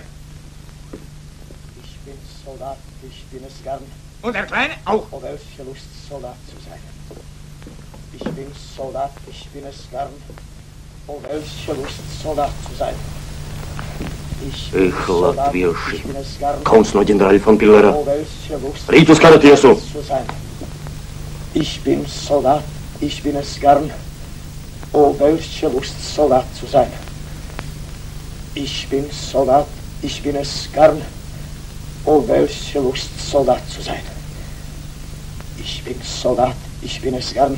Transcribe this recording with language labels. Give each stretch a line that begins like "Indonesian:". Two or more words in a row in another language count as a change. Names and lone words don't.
German: Ich bin Soldat, ich bin es gern. Und der Kleine auch. Oh, welche Lust, Soldat zu sein. Ich bin Soldat, ich bin es gern. Oh, welche Lust, Soldat zu sein. Ich bin Soldat, ich bin es gern.
Latvian: Kauns no ģenerāļa von Pillera.
German: Oh, welche Lust,
Latvian: Rīt uz kara tiesu.
German: zu sein. Ich bin Soldat, ich bin es gern. Oh, welche Lust, Soldat zu sein. Ich bin Soldat, ich bin es gern. Oh, welche Lust, Soldat zu sein. Ich bin Soldat, ich bin es gern.